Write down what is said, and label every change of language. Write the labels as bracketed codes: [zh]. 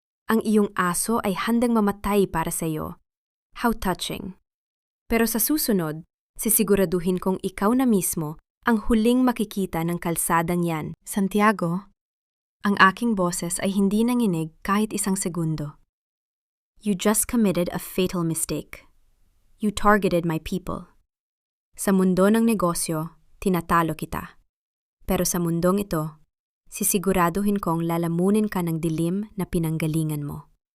[tl] Ang iyong aso ay handang mamatay para sa iyo. [en] How touching. [tl] Pero sa susunod, sisiguraduhin kong ikaw na mismo ang huling makikita ng kalsadang yan. Santiago, ang aking boses ay hindi nanginig kahit isang segundo. [en] You just committed a fatal mistake. You targeted my people. [tl] Sa mundo ng negosyo, tinatalo kita. Pero sa mundong ito, sisiguraduhin kong lalamunin ka ng dilim na pinanggalingan mo.